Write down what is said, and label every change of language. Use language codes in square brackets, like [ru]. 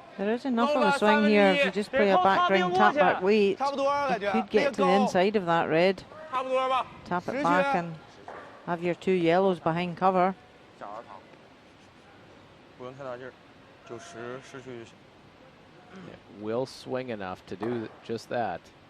[en] There is enough of a swing here if you just play a background tap back weight. [zh] 差不多感觉。 [en] Could get to the inside of that red. [zh] 差不多吧。 [en] Tap it back and have your 2 yellows behind cover. [zh] 小儿堂，不用太大劲儿，就10区就行。 [en] It will swing enough to do just that.